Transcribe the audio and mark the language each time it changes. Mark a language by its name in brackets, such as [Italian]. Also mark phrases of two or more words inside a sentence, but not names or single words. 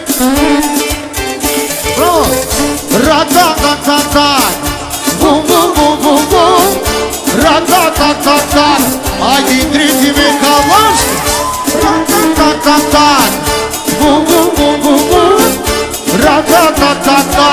[English] Bravo. Ra-ta-ta-ta-ta. Bum bum bum bum bum. Ra-ta-ta-ta-ta. [Albanian] Hajde driti me kavash. Ra-ta-ta-ta-ta. Bum bum bum bum bum. Ra-ta-ta-ta-ta.